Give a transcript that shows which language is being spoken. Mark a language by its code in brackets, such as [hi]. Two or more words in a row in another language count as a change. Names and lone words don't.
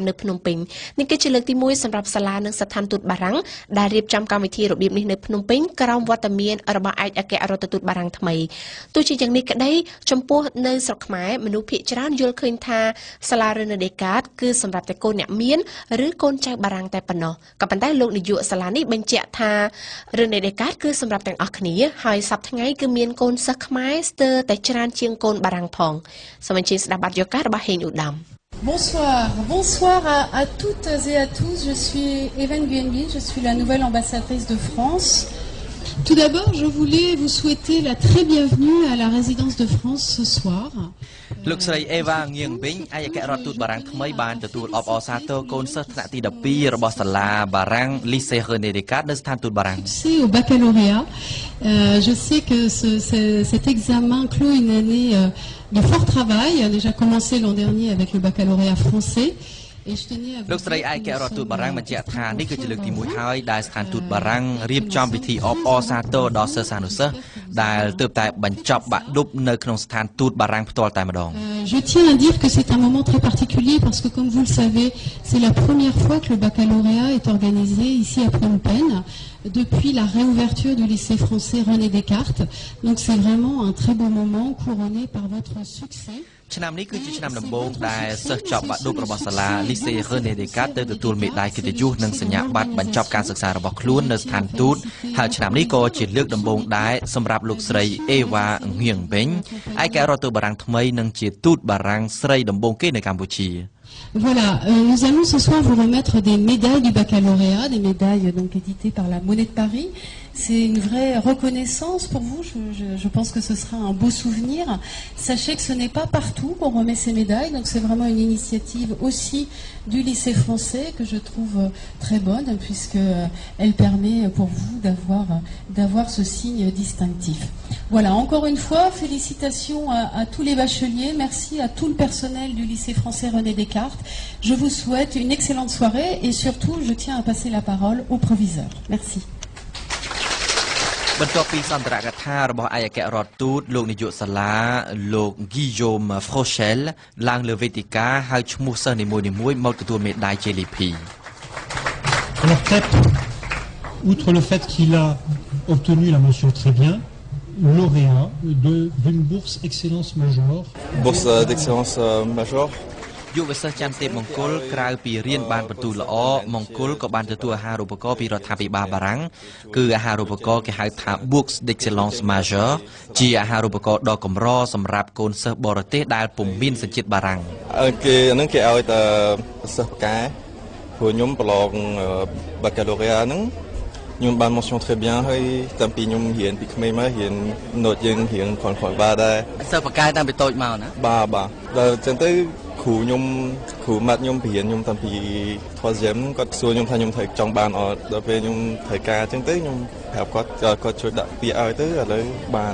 [km] នៅភ្នំពេញនេះគឺជាលើកទី1សម្រាប់សាលានិងស្ថានទូតបារាំងដែលរៀបចំកម្មវិធីរបៀបនេះនៅភ្នំពេញក្រោមវត្តមានរបស់ឯកអគ្គរដ្ឋទូតបារាំងថ្មីទោះជាយ៉ាងនេះក្តីចំពោះនៅស្រុកខ្មែរមនុស្សភាគច្រើនយល់ឃើញថាសាលារ៉េនេដេកាតគឺសម្រាប់តែកូនអ្នកមានឬកូនចៅបារាំងតែប៉ុណ្ណោះក៏ប៉ុន្តែលោកនាយកសាលានេះបញ្ជាក់ថារ៉េនេដេកាតគឺសម្រាប់ទាំងអស់គ្នាហើយសប្តាហ៍ថ្ងៃគឺមានកូនសិស្សខ្មែរស្ទើរតែច្រើនជាងកូនបារាំងផងសូមអញ្ជើញស្ដាប់បទយោការបស់ហេងឧត្តម [fr] Bonsoir à toutes et à tous. Je suis Hélène Guyenguine, je suis la nouvelle ambassadrice de France. Tout d'abord, je voulais vous souhaiter la très bienvenue à la résidence de France ce soir. [km] លោកស្រីអេវ៉ាងៀងវិញឯកអគ្គរដ្ឋទូតបារាំងថ្មីបានទទួលអបអរសាទរកូនសិស្សថ្នាក់ទី12របស់សាលាបារាំង Lycée René Descartes នៅស្ថានទូតបារាំង [fr] Au baccalauréat, je sais que cet examen clôt une année de fort travail, a déjà commencé l'an dernier avec le baccalauréat français. [km] លោកស្រីឯករដ្ឋទូតបារាំងបញ្ជាក់ថានេះគឺជាលើកទី1ហើយដែលស្ថានទូតបារាំងរៀបចំពិធីអបអរសាទរដល់សិស្សានុសិស្សដែលទើបតែបញ្ចប់បាក់ឌុបនៅក្នុងស្ថានទូតបារាំងផ្ទាល់តែម្ដង [fr] Je tiens à dire que c'est un moment très particulier parce que comme vous le savez, c'est la première fois que le baccalauréat est organisé ici à Phnom Penh depuis la réouverture du lycée français René Descartes. Donc c'est vraiment un très beau moment couronné par votre succès. [km] ឆ្នាំនេះគឺជាឆ្នាំដំបូងដែលសិស្សចប់បាក់ឌុបរបស់សាលា Lycée René Descartes ទៅទទួលមេដាយកិត្តិយសនិងសញ្ញាបត្របញ្ចប់ការសិក្សារបស់ខ្លួននៅស្ថានទូតហើយឆ្នាំនេះក៏ជាលើកដំបូងដែរសម្រាប់លោកស្រីអេវ៉ាងៀងវិញឯករដ្ឋទូតបារាំងថ្មីនិងជាទូតបារាំងស្រីដំបូងគេនៅកម្ពុជា [fr] Voilà, nous allons ce soir vous remettre des médailles du baccalauréat, des médailles donc éditées par la Monnaie de Paris. C'est une vraie reconnaissance pour vous, je pense que ce sera un beau souvenir. Sachez que ce n'est pas partout qu'on remet ces médailles, donc c'est vraiment une initiative aussi du lycée français que je trouve très bonne puisqu'elle permet pour vous d'avoir ce signe distinctif. Voilà, encore une fois, félicitations à tous les bacheliers, merci à tout le personnel du lycée français René Descartes. Je vous souhaite une excellente soirée et surtout je tiens à passer la parole au proviseur. Merci. [km] បន្ទាប់ពីសន្ទរកថារបស់ឯកអគ្គរដ្ឋទូតលោកនាយកសាលាលោក Guillaume Frochel ឡើងលើវេទិកាហៅឈ្មោះសិស្សនីមួយៗមកទទួលមេដាយ JLP [fr] Alors peut-être outre le fait qu'il a obtenu la mention très bien lauréat d'une bourse excellence majeure bourse d'excellence majeure [km] យុវសិស្សច័ន្ទទេពមង្គលក្រៅពីរៀនបានបន្ទូលល្អមង្គលក៏បានទទួលអាហារូបករណ៍ពីរដ្ឋាភិបាលបារាំងគឺអាហារូបករណ៍គេហៅថា Bourse d'Excellence Majeure ជាអាហារូបករណ៍ដ៏កម្រសម្រាប់កូនសិស្សបរទេសដែលពុំមានសញ្ជាតិបារាំង គេនឹងគេឲ្យតែសិស្សផ្កាព្រោះខ្ញុំប្រឡង baccalauréat ហ្នឹងខ្ញុំបាន [fr] mention très bien [km] ហើយតាំងពីខ្ញុំរៀនពីក្មេងមករៀន note យើងរៀនគ្រាន់ៗបាទដែរ សិស្សផ្កាតាំងពីតូចមកណា បាទដល់អញ្ចឹងទៅគ្រូម៉ាត់ខ្ញុំបរៀនខ្ញុំតាំងពី 3ème គាត់សួរខ្ញុំថាខ្ញុំត្រូវចង់បានអត់ដល់ពេលខ្ញុំត្រូវការអញ្ចឹងទៅខ្ញុំប្រាប់គាត់ជួយដាក់ពាក្យឲ្យទៅឥឡូវបាន